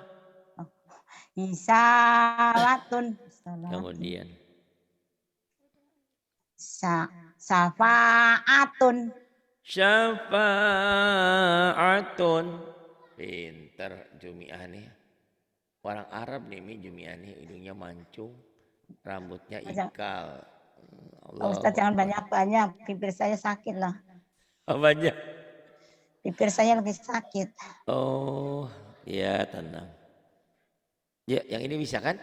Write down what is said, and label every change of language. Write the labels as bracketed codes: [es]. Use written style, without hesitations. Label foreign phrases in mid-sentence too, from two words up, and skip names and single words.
[id] Isawatun. Kemudian Safaatun. Syafa'atun. Pinter Jumiah nih. Orang Arab nih Mi Jumiah nih. Hidungnya mancung. Rambutnya ikal. Allah. Ustaz jangan banyak-banyak. Bibir saya sakit lah. Banyak. Bibir saya lebih sakit. Oh ya tenang. Ya yang ini bisa kan?